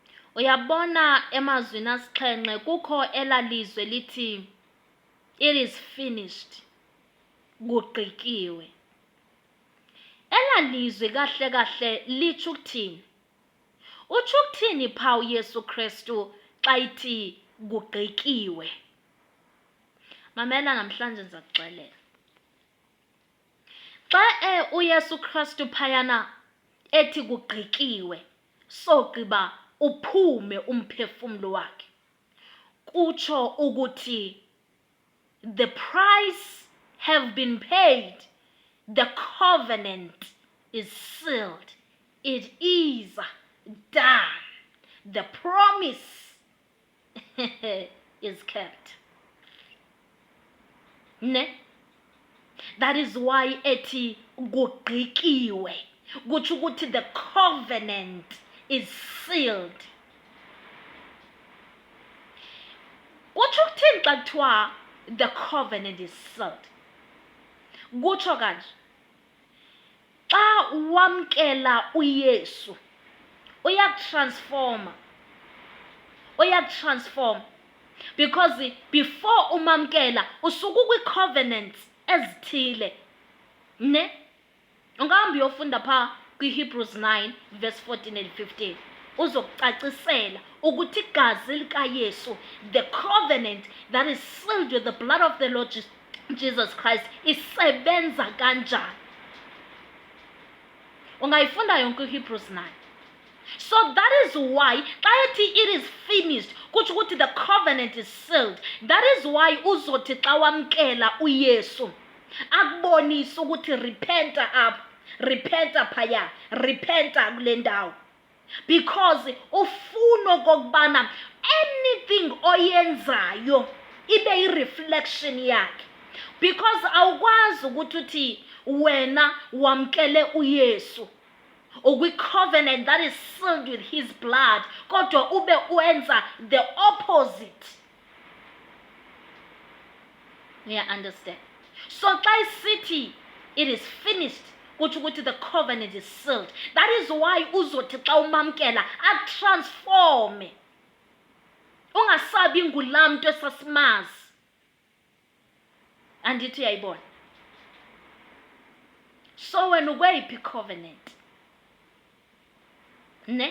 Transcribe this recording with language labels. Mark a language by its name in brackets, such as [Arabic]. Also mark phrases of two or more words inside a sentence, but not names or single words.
[Xhosa] Uyabona emazwini asixhenxe kukho elalizwe lithi [English] it is finished, [Xhosa] kugqikiwe. Elalizwe kahle kahle litsho ukuthini? Utsho ukuthini pha uYesu Kristu xa ithi kugqikiwe? Mamela namhlanje ndizakuxelela. Xa uYesu Kristu phayana ethi kugqikiwe, sogqiba uphume umphefumlo wakhe, kutsho ukuthi [English] the price have been paid, the covenant is sealed, it is done, the promise is kept. Ne? That is why [Xhosa] ethi kugqikiwe, kutsho ukuthi [English] the covenant is sealed. [Xhosa] Kutsho ukuthini xa kuthiwa [English] the covenant is sealed? [Xhosa] Kutsho kanje, xa wamkela uYesu uyakutransforma, because before umamkela usuka kwi-covenants ezithile, ne? Ungahamba uyofunda pha kwi-Hebrews 9 [English] verse 14 and 15 [Xhosa] uzokucacisela ukuthi igazi likaYesu, [English] the covenant that is sealed with the blood of the Lord Jesus Christ, [Xhosa] isebenza kanjani. Ungayifunda yonke iHebrews 9. [English] So that is why [Xhosa] xa ethi [English] it is finished, [Xhosa] kutsho ukuthi [English] the covenant is sealed. That is why [Xhosa] uzothi xa wamkela uYesu akubonise ukuthi repenta apha, repenta phaya, repenta kule ndawo, because ufuna okokubana anything oyenzayo ibe i-reflection yakhe. Because awukwazi ukuthi uthi wena wamkele uYesu ukwi-covenant [English] that is sealed with his blood, [Xhosa] kodwa ube uenza [English] the opposite. You understand? So [Xhosa] xa isithi [English] it is finished, [Xhosa] kutsho ukuthi [English] the covenant is sealed. [Xhosa] That is why uzothi xa umamkela atransforme, ungasabi ngulaa mntu esasimazi. Andithi uyayibona? So wena ukweyiphi covenant? Ne?